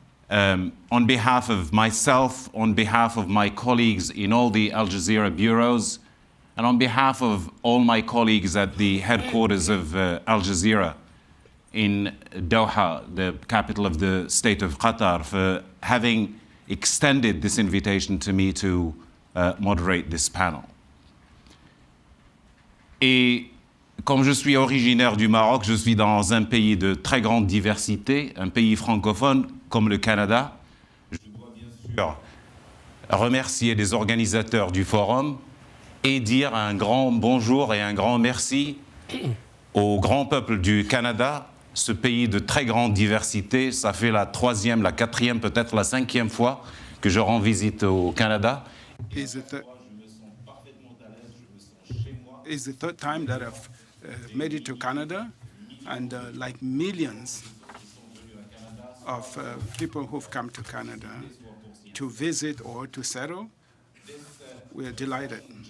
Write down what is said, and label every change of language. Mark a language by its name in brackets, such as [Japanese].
[English] on behalf of myself, on behalf of my colleagues in all the Al Jazeera bureaus, and on behalf of all my colleagues at the headquarters of Al Jazeera in Doha, the capital of the state of Qatar, for having extended this invitation to me to moderate this panel. [French] Et comme je suis originaire du Maroc, je suis dans un pays de très grande diversité, un pays francophone comme le Canada. Je dois bien sûr remercier les organisateurs du forum et dire un grand bonjour et un grand merci au grand peuple du Canada, ce pays de très grande diversité. Ça fait la troisième, la quatrième, peut-être la cinquième fois que je rends visite au Canada. [English] Is the third time that I've made it to Canada, and like millions of people who've come to Canada to visit or to settle, we're delighted.